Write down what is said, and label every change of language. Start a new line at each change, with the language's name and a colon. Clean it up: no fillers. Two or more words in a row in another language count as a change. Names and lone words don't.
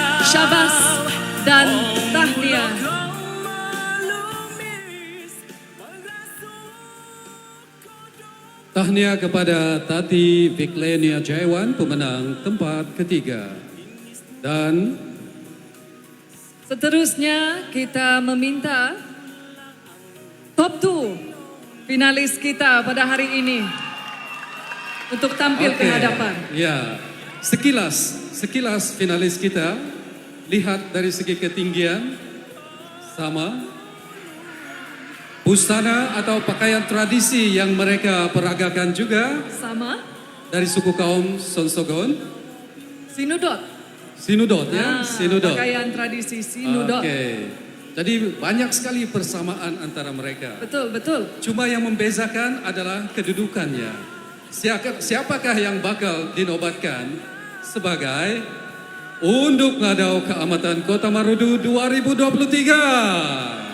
Malay: Syabas dan tahniah. Tahniah kepada Tati Viklenia Jaiwan, pemenang tempat ketiga. Dan Seterusnya kita meminta top 2 finalis kita pada hari ini untuk tampil ke Oke, hadapan. Ya, sekilas finalis kita, lihat dari segi ketinggian, sama. Busana atau pakaian tradisi yang mereka peragakan juga Sama dari suku kaum Sonsogon. Sinudot. Sinudot ya, Sinudot. Pakaian tradisi Sinudot. Oke, jadi banyak sekali persamaan antara mereka. Betul, betul. Cuma yang membezakan adalah kedudukannya. Siapakah yang bakal dinobatkan sebagai Unduk Ngadau Keamatan Kota Marudu 2023?